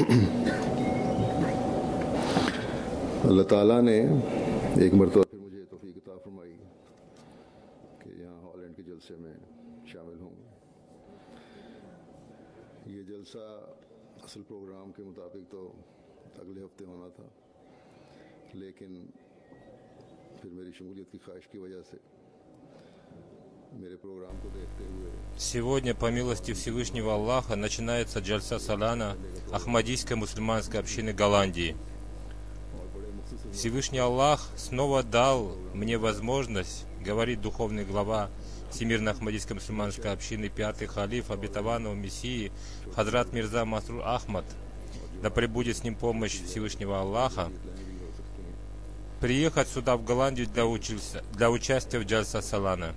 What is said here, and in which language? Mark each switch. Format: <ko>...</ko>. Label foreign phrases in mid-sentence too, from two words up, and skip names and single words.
<ur>اللہ تعالیٰ نے ایک مرتبہ پھر مجھے توفیق عطا فرمائی کہ یہاں ہالینڈ کے جلسے میں شامل ہوں. یہ جلسہ اصل پروگرام کے مطابق تو اگلے ہفتے ہونا تھا، لیکن پھر میری شمولیت کی خواہش کی وجہ سے میرے پروگرام کو دیکھتے ہوئے</ur> <ru>Сегодня, по милости Всевышнего Аллаха, начинается</ru> <ur>جلسہ سالانہ</ur> <ru>Ахмадийской мусульманской общины Голландии. Всевышний Аллах снова дал мне возможность, говорит духовный глава Всемирной Ахмадийской мусульманской общины, пятый халиф обетованного Мессии Хазрат Мирза Масрур Ахмад, да пребудет с ним помощь Всевышнего Аллаха, приехать сюда, в Голландию, для участия в</ru> <ur>جلسہ سالانہ.</ur>